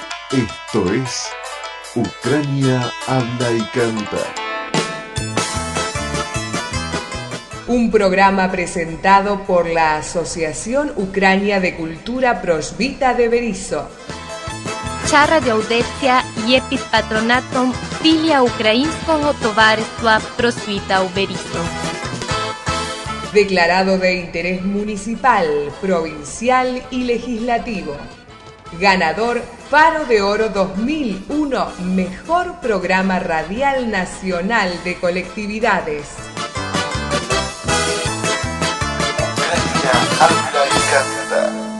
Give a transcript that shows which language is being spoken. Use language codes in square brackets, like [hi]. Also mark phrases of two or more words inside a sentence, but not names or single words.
[es] Esto es Ucrania habla y canta. Un programa presentado por la Asociación Ucrania de Cultura Prośvita de Berisso. [uk] Ця радіоаудиція є під патронатом Філія Українського товариства «Просвіта у Берісо». [es] Declarado de interés municipal, provincial y legislativo. Ganador Faro de Oro 2001, mejor programa radial nacional de colectividades. Ucrania habla y canta.